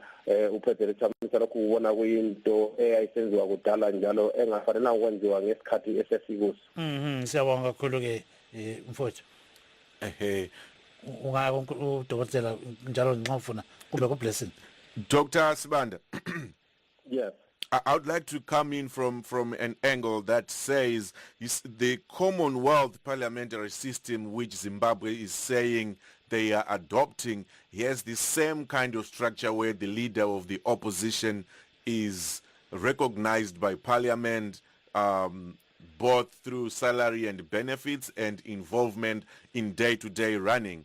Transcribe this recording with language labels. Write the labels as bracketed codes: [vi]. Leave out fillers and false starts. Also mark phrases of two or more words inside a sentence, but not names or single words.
[nd] uPresident Chamisa lokhu ubona kuyinto eyayisenziwa kudala njalo engafanelanga ukwenziwa ngesikhathi esesikuso. Siyabonga kakhulu-ke mfowethu. Udokotela njalo nxa ufuna kumbe ku-blessing. Dr. Sibanda. [en] Yes. I would like to come in from an angle that says the Commonwealth parliamentary system which Zimbabwe is saying they are adopting has the same kind of structure where the leader of the opposition is recognized by parliament both through salary and benefits and involvement in day-to-day running.